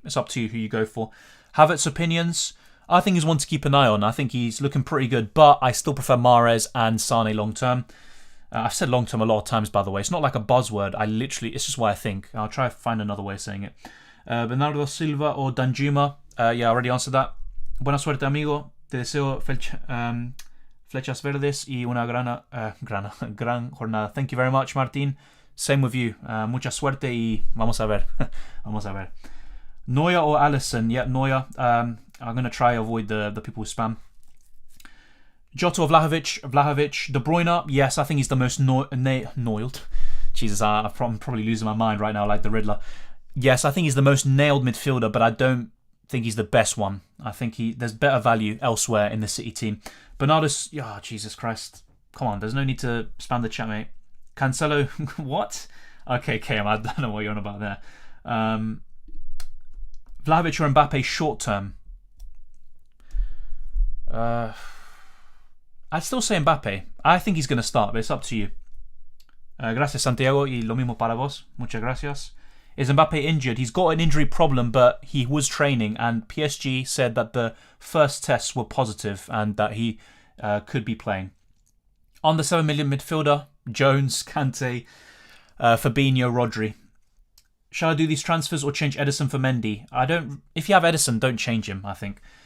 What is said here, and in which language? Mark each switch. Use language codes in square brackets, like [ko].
[en] It's up to you who you go for. Havertz opinions? I think he's one to keep an eye on. I think he's looking pretty good, but I still prefer Mahrez and Sane long term. I've said long term a lot of times, by the way. It's not like a buzzword. It's just what I think. I'll try to find another way of saying it. Bernardo Silva or Danjuma? Yeah, I already answered that. [es] Buena suerte, amigo. Te deseo flechas verdes y una gran jornada. [en] Thank you very much, Martin. Same with you. [es] Mucha suerte y vamos a ver. Vamos a ver. [en] Neuer or Alisson? Yeah, Neuer. I'm going to try avoid the people who spam. Jota or Vlahovic. De Bruyne, yes, I think he's the most nailed. Jesus, I'm probably losing my mind right now like the Riddler. Yes, I think he's the most nailed midfielder, but I don't think he's the best one. I think there's better value elsewhere in the City team. Bernardo, Jesus Christ. Come on, there's no need to spam the chat, mate. Cancelo, what? Okay, KM, I don't know what you're on about there. Vlahovic or Mbappe short term? I'd still say Mbappe. I think he's going to start, but it's up to you. [es] Gracias, Santiago, y lo mismo para vos. Muchas gracias. [en] Is Mbappe injured? He's got an injury problem, but he was training, and PSG said that the first tests were positive and that he could be playing. On the 7 million midfielder, Jones, Kante, Fabinho, Rodri. Shall I do these transfers or change Edison for Mendy? If you have Edison, don't change him, I think.